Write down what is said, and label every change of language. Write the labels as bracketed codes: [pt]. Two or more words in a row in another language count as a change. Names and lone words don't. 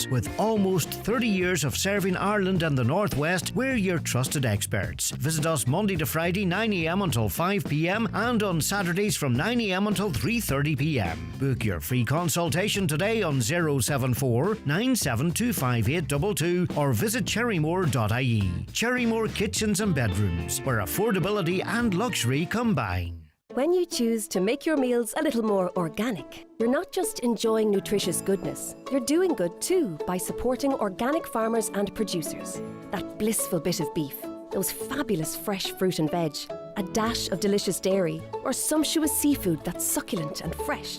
[en] With almost 30 years of serving Ireland and the Northwest, we're your trusted experts. Visit us Monday to Friday 9am until 5pm and on Saturdays from 9am until 3:30pm. Book your free consultation today on 074 9725822 or visit cherrymore.ie. Cherrymore Kitchens and Bedrooms, where affordability and luxury combine. When you choose to make your meals a little more organic, you're not just enjoying nutritious goodness, you're doing good too by supporting organic farmers and producers. That blissful bit of beef, those fabulous fresh fruit and veg, a dash of delicious dairy, or sumptuous seafood that's succulent and fresh.